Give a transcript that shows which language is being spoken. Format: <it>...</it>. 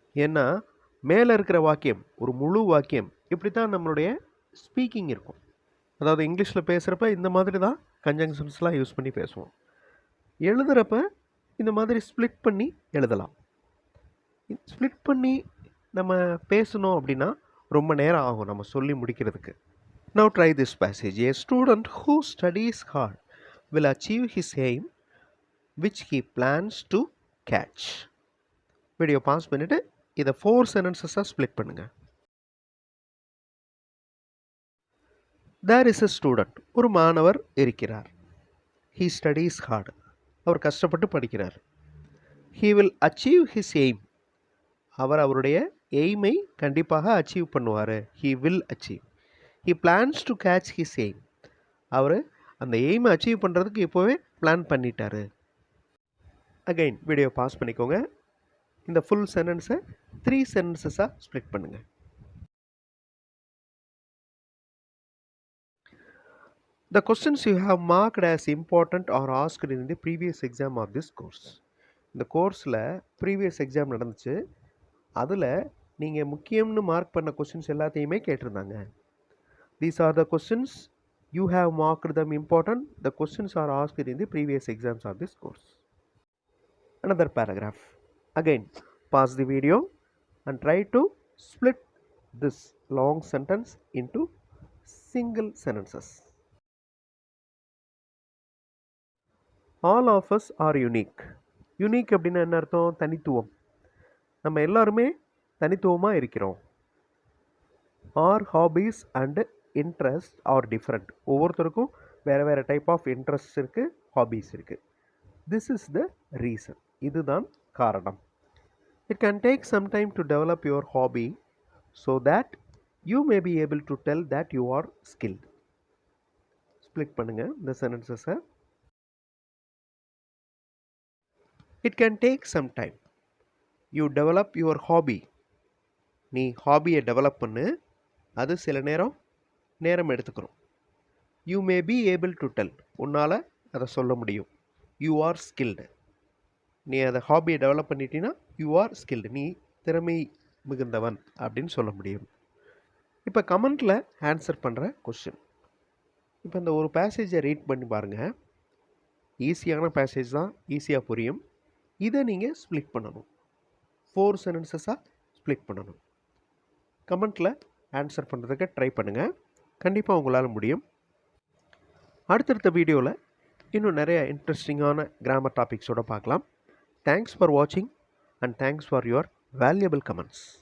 <ta>ஏன்னா மேலே இருக்கிற வாக்கியம் ஒரு முழு வாக்கியம் இப்படி தான் நம்மளுடைய ஸ்பீக்கிங் இருக்கும். அதாவது இங்கிலீஷில் பேசுகிறப்ப இந்த மாதிரி தான் கன்ஜங்ஷன்ஸ்லாம் யூஸ் பண்ணி பேசுவோம். எழுதுகிறப்ப இந்த மாதிரி ஸ்ப்ளிட் பண்ணி எழுதலாம். ஸ்ப்ளிட் பண்ணி நம்ம பேசணும் அப்படின்னா ரொம்ப நேரம் ஆகும் நம்ம சொல்லி முடிக்கிறதுக்கு.</ta> <en>Now try this passage. A student who studies hard will achieve his aim which he plans to catch.</en> <ta>Video pass பண்ணிவிட்டு இதை 4 சென்டென்சஸாக ஸ்ப்ளிட் பண்ணுங்கள்.</ta> <en>There is a student.</en> <ta>ஒரு மாணவர் இருக்கிறார்.</ta> <en>He studies hard.</en> <ta>அவர் கஷ்டப்பட்டு படிக்கிறார்.</ta> <en>He will achieve his aim.</en> <ta>அவர் அவருடைய எய்மை கண்டிப்பாக அச்சீவ் பண்ணுவார்.</ta> <en>He will achieve. He plans to catch his aim.</en> <ta>அவர் அந்த எய்மை அச்சீவ் பண்ணுறதுக்கு இப்போவே பிளான் பண்ணிட்டாரு. அகைன் வீடியோ பாஸ் பண்ணிக்கோங்க. இந்த ஃபுல் சென்டென்ஸை 3 சென்டென்சஸாக ஸ்ப்ளிட் பண்ணுங்கள்.</ta> <en>The questions you have marked as important are asked in the previous exam of this course.</en> <ta>இந்த கோர்ஸில் ப்ரீவியஸ் எக்ஸாம் நடந்துச்சு. அதில் நீங்கள் முக்கியம்னு மார்க் பண்ண கொஸ்டின்ஸ் எல்லாத்தையுமே கேட்டிருந்தாங்க.</ta> <en>These are the questions you have marked them important. The questions are asked in the previous exams of this course. Another paragraph. Again, pause the video and try to split this long sentence into single sentences. All of us are unique.</en> <ta>Unique அப்படின்னா என்ன அர்த்தம்? தனித்துவம். நம்ம எல்லாருமே தனித்துவமாக இருக்கிறோம்.</ta> <en>Our hobbies and interests are different.</en> <ta>ஒவ்வொருத்தருக்கும் வேறு வேறு டைப் ஆஃப் இன்ட்ரெஸ்ட் இருக்குது, ஹாபீஸ் இருக்குது.</ta> <en>This is the reason.</en> <ta>இதுதான் காரணம்.</ta> <en>It can take some time to develop your hobby so that You may be able to tell that you are skilled.</en> <ta>Split பண்ணுங்க இந்த சென்டென்சஸை.</ta> <en>It can take some time. You develop your hobby.</en> <ta>நீ ஹாபியை develop பண்ணு, அது சில நேரம் எடுத்துக்கிறோம்.</ta> <en>You may be able to tell.</en> <ta>உன்னால் அதை சொல்ல முடியும்.</ta> <en>You are skilled.</en> <ta>நீ அதை ஹாபியை டெவலப் பண்ணிட்டீன்னா</ta> <en>you are skilled,</en> <ta>நீ திறமை மிகுந்தவன் அப்படின்னு சொல்ல முடியும். இப்போ கமெண்ட்டில் ஆன்சர் பண்ணுற கொஸ்டின். இப்போ இந்த ஒரு பேசேஜை ரீட் பண்ணி பாருங்கள். ஈஸியான பேசேஜ் தான், ஈஸியாக புரியும். இதை நீங்கள் ஸ்ப்ளிட் பண்ணணும், 4 சென்டென்சஸாக ஸ்ப்ளிட் பண்ணணும். கமெண்ட்டில் ஆன்சர் பண்ணுறதுக்கு ட்ரை பண்ணுங்கள், கண்டிப்பாக உங்களால் முடியும். அடுத்தடுத்த வீடியோவில் இன்னும் நிறைய இன்ட்ரெஸ்டிங்கான கிராமர் டாபிக்ஸோடு பார்க்கலாம்.</ta> <en>Thanks for watching and thanks for your valuable comments.</en>